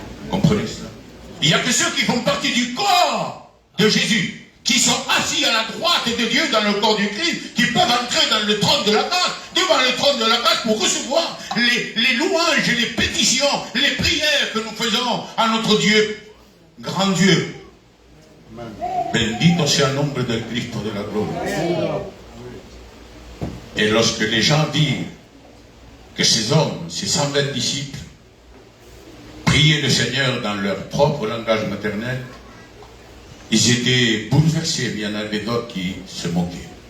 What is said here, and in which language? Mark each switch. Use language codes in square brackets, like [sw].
[fr] Comprenez cela? Il n'y a que ceux qui font partie du corps de Jésus, qui sont assis à la droite de Dieu dans le corps du Christ, qui peuvent entrer dans le trône de la grâce, devant le trône de la grâce pour recevoir les louanges et les pétitions, les prières que nous faisons à notre Dieu, grand Dieu. [es] Bendito sea el nombre del Cristo de la gloria. [fr] Et lorsque les gens virent que ces hommes, ces 120 disciples, priaient le Seigneur dans leur propre langage maternel, ils étaient bouleversés, mais il y en avait d'autres qui se moquaient.